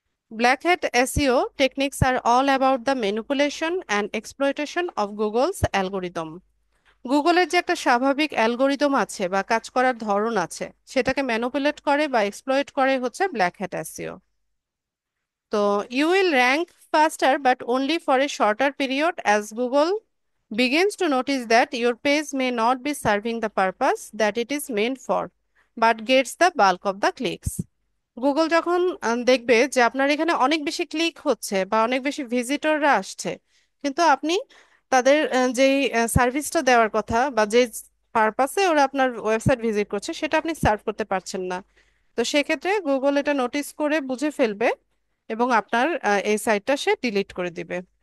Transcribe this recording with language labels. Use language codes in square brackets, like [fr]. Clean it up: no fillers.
[en] Black hat SEO techniques are all about the manipulation and exploitation of Google's algorithm. [bn] গুগলের যে একটা স্বাভাবিক algorithm আছে বা কাজ করার ধরন আছে, সেটাকে ম্যানিপুলেট করে বা এক্সপ্লয়েট করে হচ্ছে ব্ল্যাক হ্যাট এসইও। [en] তো you will rank faster but only for a shorter period as Google begins to notice that your page may not be serving the purpose that it is meant for, but gets the bulk of the clicks. [bn] Google যখন দেখবে যে আপনার এখানে অনেক বেশি click হচ্ছে বা অনেক বেশি ভিজিটররা আসছে, কিন্তু আপনি তাদের যেই সার্ভিসটা দেওয়ার কথা বা যে পারপাসে ওরা আপনার ওয়েবসাইট ভিজিট করছে, সেটা আপনি সার্ভ করতে পারছেন না। তো সেক্ষেত্রে গুগল এটা নোটিস করে বুঝে ফেলবে এবং আপনার এই সাইটটা সে ডিলিট করে দিবে।